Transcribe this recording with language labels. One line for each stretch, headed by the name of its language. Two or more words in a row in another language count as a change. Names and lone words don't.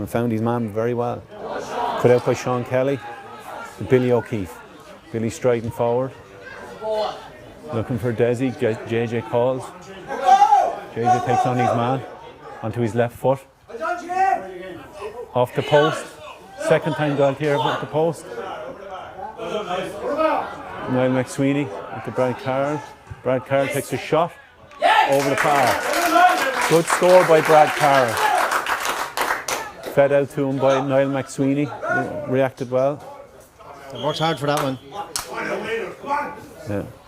English: Found his man very well. Cut out by Sean Kelly. Billy O'Keefe. Billy striding forward. Looking for Desi. JJ calls. JJ takes on his man onto his left foot. Off the post. Second time Gaultier off the post. Niall McSweeney into Brad Carroll. Brad Carroll takes a shot over the bar. Good score by Brad Carroll. Fed out to him by Niall McSweeney. Reacted well. They worked hard for that one. Yeah.